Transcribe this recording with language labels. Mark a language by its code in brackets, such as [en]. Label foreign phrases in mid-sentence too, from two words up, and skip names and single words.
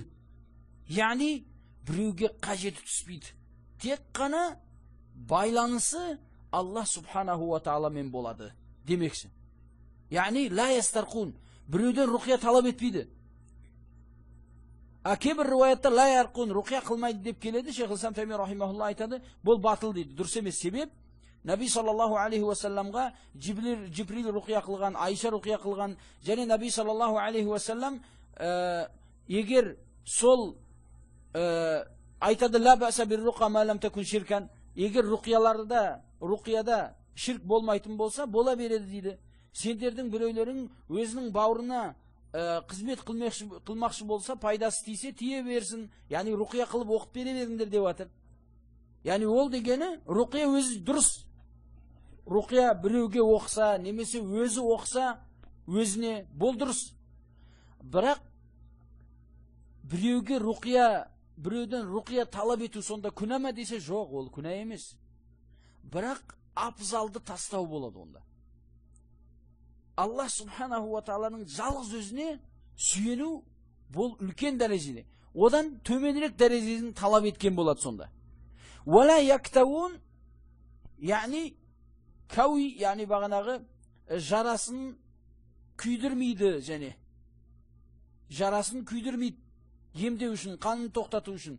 [kk] Яғни біреуге қажеті түспейді. Тек қана байланысы Аллах [ar] سبحانه وتعالى [kk] болады демекші. Яғни [ar] لا يسترقون, [kk] біреуден руқия талап етпейді. Кейбір риwayatта [ar] لا يرقون, [kk] руқия қылмайды деп келеді. Шейх ислам Тайми рахимахулла айтады, бұл батыл дейді. Дұрыс емес. Себеп Наби [ar] صلى الله عليه وسلم [kk] Жибрил руқия қылған, Айша руқия қылған, және Наби [ar] صلى الله عليه وسلم [kk] егер сол айтады [ar] لا بأس بالرقى ما لم تكن شركا, [kk] егер руқияда ширк болмайтын болса, бола береді дейді. Сендердің біреулерің өзінің бауырына қызмет қылмақшы болса, пайдасы тисе тие берсін. Яғни руқия қылып оқып бере беріңдер деп жатыр. Яғни ол дегені руқия өзі дұрыс. Руқия біреуге оқса, немесе өзі оқса, өзіне бұл дұрыс. Бірақ біреуден руқия талап ету сонда күнә ма десе, жоқ, ол күнә емес. Бірақ абзалды тастау болады онда. Аллах [ar] سبحانه وتعالى [kk] жалғыз өзіне сүйену бұл үлкен дәрежеде. Одан төменірек дәрежесін талап еткен болады сонда. [ar] ولا يكتوون, [kk] яғни кауи, яғни бағанағы жарасын күйдірмейді, және жарасын күйдірмейді, емдеу үшін, қанын тоқтату үшін.